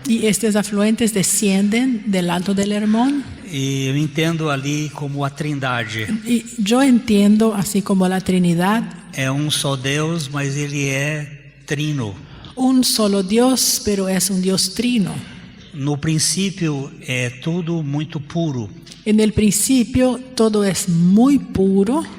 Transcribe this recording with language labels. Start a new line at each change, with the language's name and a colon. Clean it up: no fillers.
Spanish: Y estos afluentes descienden del alto del Hermón.
Portuguese: E eu entendo ali como a Trindade.
Spanish: Y yo entiendo así como la Trinidad.
Portuguese: É só Deus, mas ele é trino.
Spanish: Un solo Dios, pero es un Dios trino.
Portuguese: No princípio é tudo muito puro.
Spanish: En el principio todo es muy puro.